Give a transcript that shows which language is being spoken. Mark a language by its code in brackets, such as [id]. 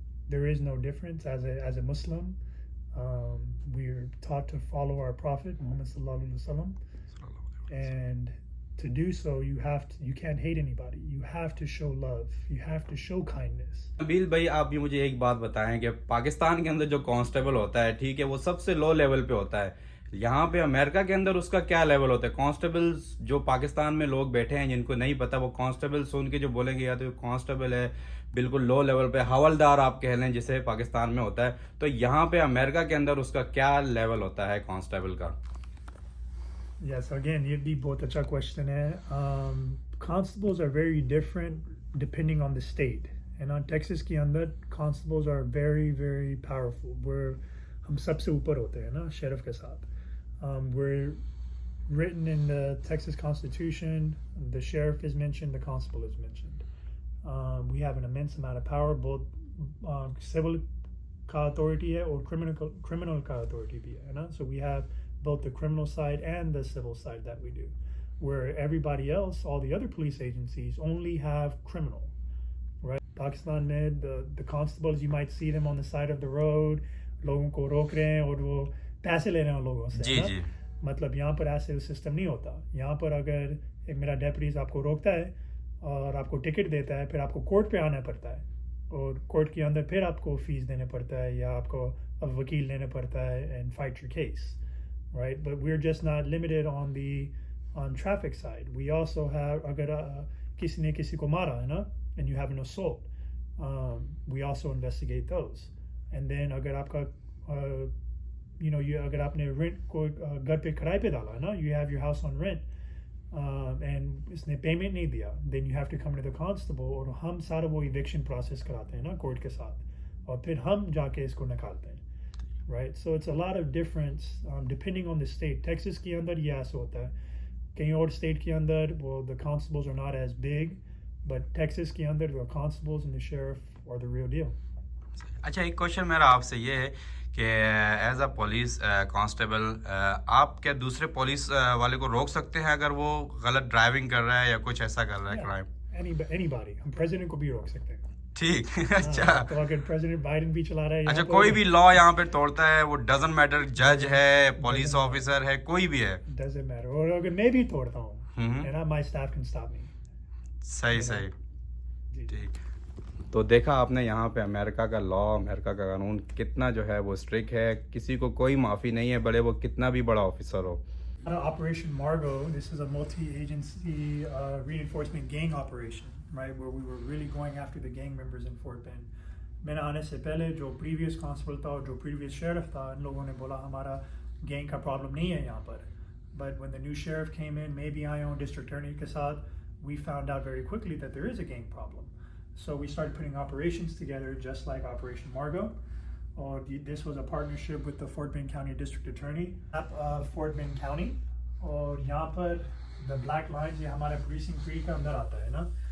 [en] There is no difference. As a Muslim, we're taught to follow our Prophet Muhammad sallallahu alaihi wasallam, and to do so you can't hate anybody. You have to show love. You have to show kindness. [hi] Nabeel भाई, आप भी मुझे एक बात बताएं कि पाकिस्तान के अंदर जो कांस्टेबल होता है, ठीक है, वो सबसे लो लेवल पे होता है. यहाँ पे अमेरिका के अंदर उसका क्या लेवल होता है? कांस्टेबल्स जो पाकिस्तान में लोग बैठे हैं जिनको नहीं पता, वो कांस्टेबल सुन के जो बोलेंगे या तो कांस्टेबल है बिल्कुल लो लेवल पे, हवलदार आप कह लें जिसे पाकिस्तान में होता है, तो यहाँ पे अमेरिका के अंदर उसका क्या लेवल होता है कांस्टेबल का? [en] Yes, again, [hi] ये भी बहुत अच्छा question है. [en] Constables are very different depending on the state. And on Texas के अंदर constables are very, very powerful. [hi] हम सबसे ऊपर होते हैं ना sheriff के साथ. [en] We're written in the Texas Constitution. The sheriff is mentioned, the constable is mentioned. We have an immense amount of power, both civil [hi] का authority है और criminal का authority भी है ना. [en] So we have both the criminal side and the civil side that we do, where everybody else, all the other police agencies, only have criminal, right? [hi] Pakistan में [en] the constables, you might see them on the side of the road, [hi] लोगों को रोक रहे हैं और वो पैसे ले रहे हैं लोगों से. जी जी. मतलब यहाँ पर ऐसे सिस्टम नहीं होता. यहाँ पर अगर एक मेरा डेप्यूटीज आपको रोकता है और आपको टिकट देता है, फिर आपको कोर्ट पे आना पड़ता है और कोर्ट के अंदर फिर आपको फीस देने पड़ता है या आपको वकील लेना पड़ता है [en] and fight your case, right? But we're just not limited on traffic side. We also have, [hi] अगर किसी ने किसी को मारा है ना, [en] and you have an assault, we also investigate those. [hi] And then अगर आपका अगर आपने रेंट को घर पे किराए पे डाला है ना, [en] you have your house on rent, [hi] and इसने पेमेंट नहीं दिया, [en] then you have to come to the constable [hi] और हम सारा वो eviction process कराते हैं ना कोर्ट के साथ और फिर हम जाके इसको निकालते हैं. [en] Right, so it's a lot of difference depending on the state. [hi] Texas के अंदर ये ऐसा होता है. कहीं और state के अंदर, [en] well, the constables are not as big, but Texas के अंदर the constables and the sheriff are the real deal. [hi] अच्छा, एक क्वेश्चन मेरा आपसे ये है कि एज अ पुलिस कांस्टेबल आप क्या दूसरे पुलिस वाले को रोक सकते हैं अगर वो गलत ड्राइविंग कर रहा है या कुछ ऐसा कर रहा है क्राइम? Anybody, हम प्रेसिडेंट को भी रोक सकते हैं. ठीक. अच्छा, तो अगर प्रेसिडेंट बाइडेन भी चला रहा है, अच्छा, कोई भी लॉ यहाँ पे तोड़ता है, वो डजंट मैटर, जज है, पुलिस ऑफिसर है, कोई भी है, [en] doesn't matter. [hi] और अगर मैं भी तोड़ता हूँ, [en] and my staff can stop me. [hi] सही सही. ठीक. तो देखा आपने यहाँ पे अमेरिका का लॉ, अमेरिका का कानून कितना जो है वो स्ट्रिक्ट है, किसी को कोई माफ़ी नहीं है, भले वो कितना भी बड़ा ऑफिसर हो. [en] Operation Margo, this is a multi-agency reinforcement gang operation, right, where we were really going after the gang members in Fort Bend. [hi] मैंने आने से पहले जो previous constable था और जो previous sheriff था, इन लोगों ने बोला हमारा gang का problem नहीं है यहाँ पर. [en] But when the new sheriff came in, maybe I own district attorney के साथ, we found out very quickly that there is a gang problem. So we started putting operations together just like Operation Margo. This was a partnership with the Fort Bend County District Attorney of Fort Bend County. और यहाँ पर the black lines [hi] ये हमारे precinct 3 के अंदर आता है ना.